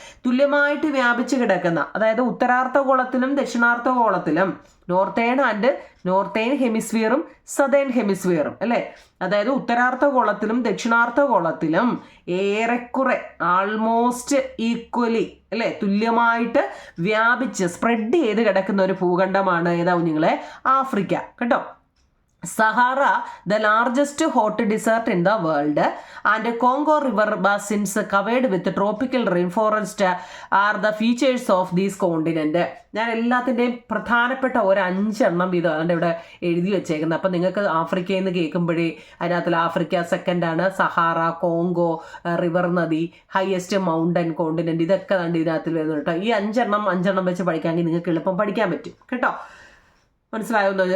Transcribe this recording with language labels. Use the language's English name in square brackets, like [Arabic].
[Malayalam] തുല്യമായിട്ട് വ്യാപിച്ചു കിടക്കുന്ന, അതായത് ഉത്തരാർദ്ധഗോളത്തിലും ദക്ഷിണാർദ്ധഗോളത്തിലും, നോർത്തേൺ ഹെമിസ്ഫിയറും സദേൺ ഹെമിസ്ഫിയറും അല്ലേ. അതായത് ഉത്തരാർദ്ധഗോളത്തിലും ദക്ഷിണാർദ്ധഗോളത്തിലും ഏറെക്കുറെ ആൾമോസ്റ്റ് ഈക്വലി അല്ലേ, തുല്യമായിട്ട് വ്യാപിച്ച് സ്പ്രെഡ് ചെയ്ത് കിടക്കുന്ന ഒരു ഭൂഖണ്ഡമാണ് ഏതാവും നിങ്ങളെ? ആഫ്രിക്ക കേട്ടോ. [English] Sahara, the largest hot desert in the world, and Congo river basins covered with tropical rainforest are the features of this continent. [Malayalam] ഞാൻ എല്ലാത്തിൻ്റെയും പ്രധാനപ്പെട്ട ഒരു 5 എണ്ണം വീതം അതുകൊണ്ട് ഇവിടെ എഴുതി വെച്ചേക്കുന്നത്. അപ്പം നിങ്ങൾക്ക് ആഫ്രിക്കയിൽ നിന്ന് കേൾക്കുമ്പോഴേ അതിനകത്തിൽ ആഫ്രിക്ക സെക്കൻഡാണ്, സഹാറ, കോങ്കോ റിവർ നദി, ഹയസ്റ്റ് മൗണ്ടൻ കോണ്ടിനെന്റ്, ഇതൊക്കെ കണ്ട് ഇതിനകത്തിൽ വരുന്നു കേട്ടോ. ഈ 5 എണ്ണം വെച്ച് പഠിക്കാമെങ്കിൽ നിങ്ങൾക്ക് എളുപ്പം പഠിക്കാൻ പറ്റും കേട്ടോ. മനസ്സിലാവുന്നു?